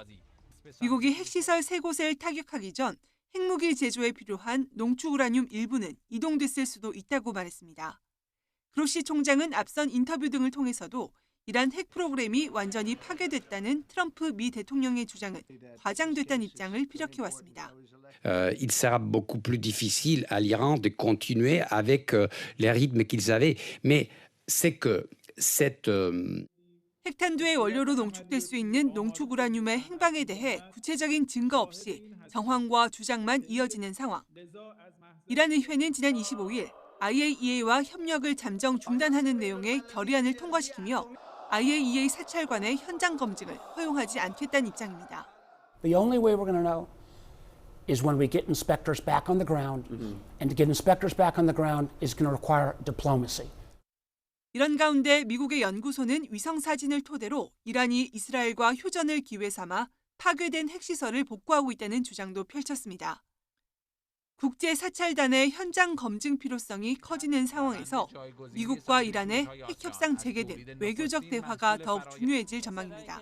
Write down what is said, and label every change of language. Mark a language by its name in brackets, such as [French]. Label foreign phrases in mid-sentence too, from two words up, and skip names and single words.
[Korean] 미국이 핵시설 3곳을 타격하기 전 핵무기 제조에 필요한 농축우라늄 일부는 이동됐을 수도 있다고 말했습니다. 그로시 총장은 앞선 인터뷰 등을 통해서도 이란 핵 프로그램이 완전히 파괴됐다는 트럼프 미 대통령의 주장은 과장됐다는 입장을 피력해왔습니다. [French] Il sera beaucoup plus difficile à l'Iran de continuer avec les rythmes qu'ils avaient. Mais c'est que cette [Korean] 핵탄두의 원료로 농축될 수 있는 농축 우라늄의 행방에 대해 구체적인 증거 없이 정황과 주장만 이어지는 상황. 이란 의회는 지난 25일 IAEA와 협력을 잠정 중단하는 내용의 결의안을 통과시키며 IAEA 사찰관의 현장 검증을 허용하지 않겠다는 입장입니다. [English] The only way we're going to know is when we get inspectors back on the ground, and to get inspectors back on the ground is going to require diplomacy. [Korean] 이런 가운데 미국의 연구소는 위성 사진을 토대로 이란이 이스라엘과 휴전을 기회 삼아 파괴된 핵시설을 복구하고 있다는 주장도 펼쳤습니다. 국제 사찰단의 현장 검증 필요성이 커지는 상황에서 미국과 이란의 핵 협상 재개 등 외교적 대화가 더욱 중요해질 전망입니다.